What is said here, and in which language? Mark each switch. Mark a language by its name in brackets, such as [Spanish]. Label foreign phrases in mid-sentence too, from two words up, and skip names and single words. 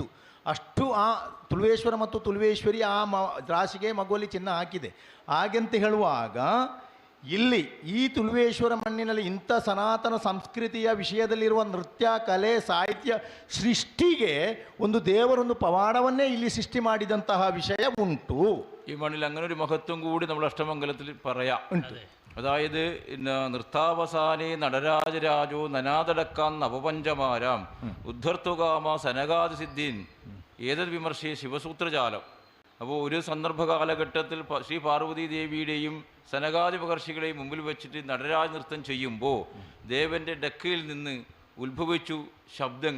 [Kannada] ಅಷ್ಟು ಆ ತುಳುವೇಶ್ವರ ಮತ್ತು ತುಳುವೇಶ್ವರಿ ಆ ರಾಶಿಗೆ ಮಗುವಲ್ಲಿ ಚಿಹ್ನ ಹಾಕಿದೆ. ಹಾಗೆಂತ ಹೇಳುವಾಗ ಇಲ್ಲಿ ಈ ತುಳುವೇಶ್ವರ ಮಣ್ಣಿನಲ್ಲಿ ಇಂಥ ಸನಾತನ ಸಂಸ್ಕೃತಿಯ ವಿಷಯದಲ್ಲಿರುವ ನೃತ್ಯ, ಕಲೆ, ಸಾಹಿತ್ಯ ಸೃಷ್ಟಿಗೆ ಒಂದು ದೇವರೊಂದು ಪವಾಡವನ್ನೇ ಇಲ್ಲಿ ಸೃಷ್ಟಿ ಮಾಡಿದಂತಹ ವಿಷಯ ಉಂಟು. [Malayalam] ഈ മണ്ണിൽ അങ്ങനെ ഒരു മഹത്വം കൂടി നമ്മൾ അഷ്ടമംഗലത്തിൽ പറയാം. [Sanskrit] അതായത് നൃത്താവസാനേ നടരാജരാജോ നനാതടക്കാൻ നവപഞ്ചമാരാം ഉദ്ധർത്തുകാമ സനകാദിസിദ്ധീൻ ഏതത് വിമർശേ ശിവസൂത്രജാലം. [Malayalam] അപ്പോൾ ഒരു സന്ദർഭ കാലഘട്ടത്തിൽ ശ്രീ പാർവതി ദേവിയുടെയും സനകാദി മഹർഷികളെയും മുമ്പിൽ വെച്ചിട്ട് നടരാജ നൃത്തം ചെയ്യുമ്പോൾ ദേവൻ്റെ ഡക്കയിൽ നിന്ന് ഉത്ഭവിച്ചു ശബ്ദങ്ങൾ.